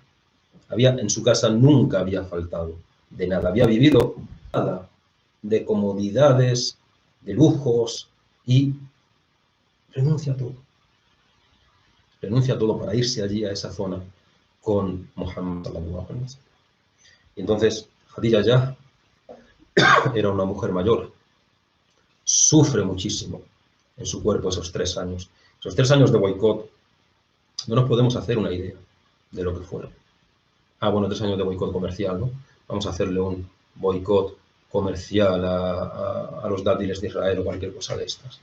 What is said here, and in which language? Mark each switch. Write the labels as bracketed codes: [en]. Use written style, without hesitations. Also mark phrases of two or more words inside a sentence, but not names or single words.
[es] En su casa nunca había faltado de nada, había vivido nada de comodidades, de lujos, y renuncia a todo. Renuncia a todo para irse allí a esa zona con Muhammad [ar] صلى الله عليه وسلم. [es] Y entonces Khadija ya era una mujer mayor, sufre muchísimo en su cuerpo esos 3 años. Esos 3 años de boicot, no nos podemos hacer una idea de lo que fueron. Bueno, 3 años de boicot comercial, ¿no? Vamos a hacerle un boicot comercial a los dátiles de Israel o cualquier cosa de estas.